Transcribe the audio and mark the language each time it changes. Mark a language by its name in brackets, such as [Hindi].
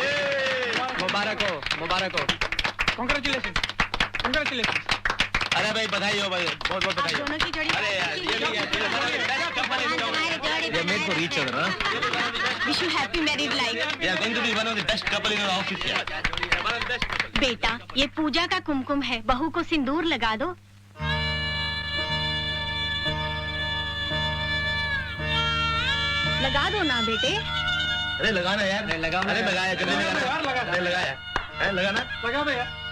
[Hindi] मुबारक हो congratulation congratulation अरे भाई बधाई हो भाई बहुत बहुत बधाई दोनों की जोड़ी अरे यार ये [English] Made for each other Wish you happy married life. they are going to be one of the best couple in our office यार [Hindi] बेटा ये पूजा का कुमकुम है बहू को सिंदूर लगा दो लगा दो ना बेटे अरे लगाना यार अरे लगाया कभी लगाना अरे लगाया है लगाना लगा दो यार